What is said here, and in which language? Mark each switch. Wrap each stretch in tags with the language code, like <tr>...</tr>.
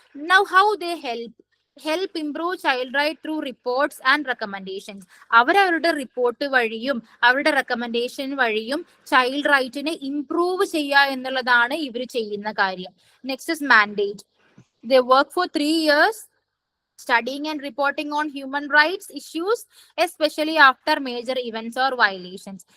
<en>Now how they help improve child right through reports and recommendations.</en> <ml>അവരവരുടെ report വഴിയും അവരുടെ recommendation വഴിയും child റൈറ്റിനെ improve ചെയ്യുക എന്നുള്ളതാണ് ഇവർ ചെയ്യുന്ന കാര്യം.</ml> <en>Next is mandate. They work for 3 years studying and reporting on human rights issues, especially after major events or violations.</en>